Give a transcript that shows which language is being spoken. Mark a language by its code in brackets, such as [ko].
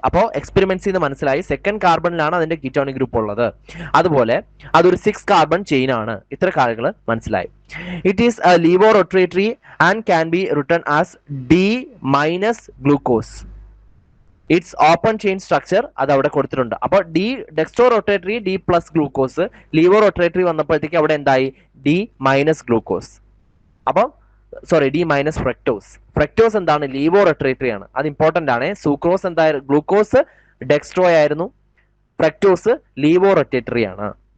[ml] അപ്പോൾ എക്സ്പെരിമെന്റ്സ് ചെയ്ത് മനസ്സിലായി സെക്കൻഡ് കാർബണിലാണ് അതിന്റെ കീറ്റോണിക് ഗ്രൂപ്പ് ഉള്ളത്. അതുപോലെ അതൊരു 6 കാർബൺ ചെയിൻ ആണ്. ഇത്ര കാര്യങ്ങൾ മനസ്സിലായി. [en] It is a levorotatory and can be written as D- glucose. Its open chain structure [ml] അത് അവിടെ കൊടുത്തിട്ടുണ്ട്. അപ്പോൾ D dextro rotatory D plus glucose, ലീവോ rotatory വന്നപ്പോഴത്തേക്ക് അവിടെ എന്തായി ഡി മൈനസ് ഗ്ലൂക്കോസ്. അപ്പം sorry D minus fructose. Fructose എന്താണ് ലീവോ റൊട്ടേറ്ററി ആണ്, അത് ഇമ്പോർട്ടന്റ് ആണ്. സൂക്രോസ് എന്തായിരുന്നു ഗ്ലൂക്കോസ് ഡെക്സ്ട്രോ ആയിരുന്നു, ഫ്രക്ടോസ് ലീവോ റൊട്ടേറ്ററി ആണ്.